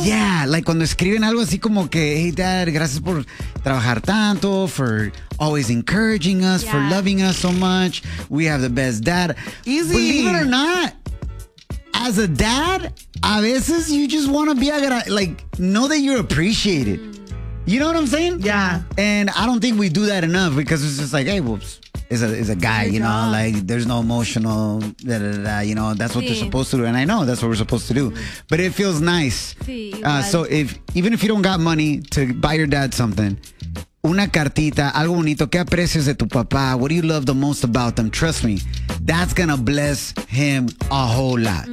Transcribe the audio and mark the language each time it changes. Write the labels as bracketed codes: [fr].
[en] Yeah, like [es] cuando escriben algo así como que, [en] hey dad, [es] gracias por trabajar tanto, [en] for always encouraging us, for loving us so much. We have the best dad. Easy. Believe it or not, as a dad, [es] a veces [en] you just want to be, like, know that you're appreciated. You know what I'm saying? Yeah. And I don't think we do that enough because it's just like, hey, whoops. It's a guy, you know, like there's no emotional, da, da, da, you know, that's what they're supposed to do. And I know that's what we're supposed to do, but it feels nice. So if, even if you don't got money to buy your dad something, [es] una cartita, algo bonito, ¿qué aprecias de tu papá? [en] What do you love the most about them? Trust me, that's gonna bless him a whole lot.